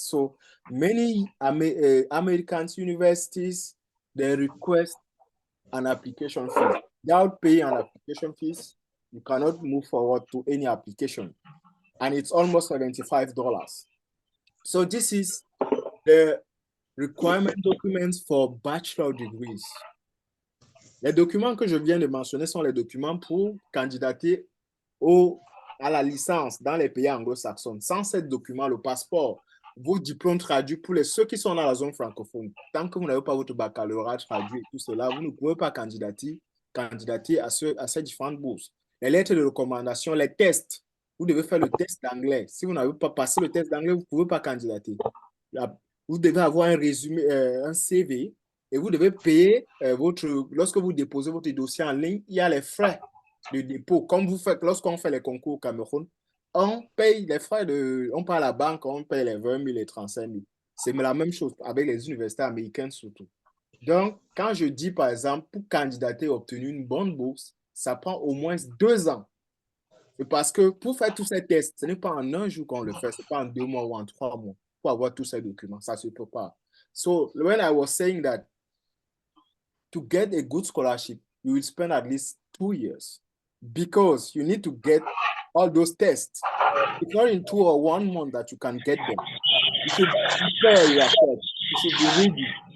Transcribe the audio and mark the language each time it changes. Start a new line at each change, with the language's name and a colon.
English: So many American universities, they request an application fee. Without paying an application fees, you cannot move forward to any application. And it's almost $75. So this is the requirement documents for bachelor degrees.
French: Les documents que je viens de mentionner sont les documents pour candidater aux à la licence dans les pays anglo-saxons, sans ces documents, le passeport, vos diplômes traduits pour ceux qui sont dans la zone francophone, tant que vous n'avez pas votre baccalauréat traduit et tout cela, vous ne pouvez pas candidater à ces différentes bourses. Les lettres de recommandation, les tests, vous devez faire le test d'anglais. Si vous n'avez pas passé le test d'anglais, vous ne pouvez pas candidater. Vous devez avoir un résumé, un CV, et vous devez payer lorsque vous déposez votre dossier en ligne, il y a les frais de dépôt. Comme vous faites, lorsqu'on fait les concours au Cameroun, on paye les frais on part à la banque, on paye les 20 000 et 35 000. C'est la même chose avec les universités américaines surtout. Donc, quand je dis par exemple, pour candidater et obtenir une bonne bourse, ça prend au moins 2 ans. Parce que pour faire tous ces tests, ce n'est pas en un jour qu'on le fait, ce n'est pas en 2 mois ou en 3 mois pour avoir tous ces documents. Ça ne se peut pas.
English: So, when I was saying that to get a good scholarship, you will spend at least 2 years because you need to get all those tests. It's not in 2 or 1 month that you can get them. You should prepare yourself. You should be ready.